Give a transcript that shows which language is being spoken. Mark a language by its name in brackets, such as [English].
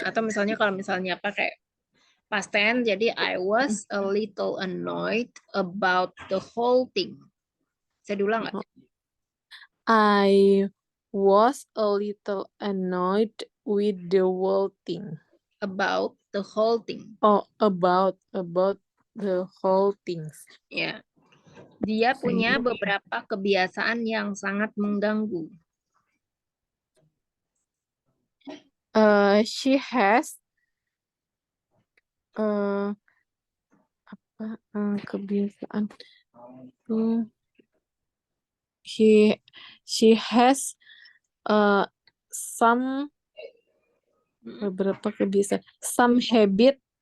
[Indonesian] Atau kalau misalnya pakai past tense, jadi [English] I was a little annoyed about the whole thing. [Indonesian] Saya ulang nggak? [English] I was a little annoyed with the whole thing. About the whole thing. Oh, about the whole things. [Indonesian] Ya. Dia punya beberapa kebiasaan yang sangat mengganggu. [English] She has [Indonesian] kebiasaan tuh [English] she has some [Indonesian] beberapa kebiasaan, [English] some habit.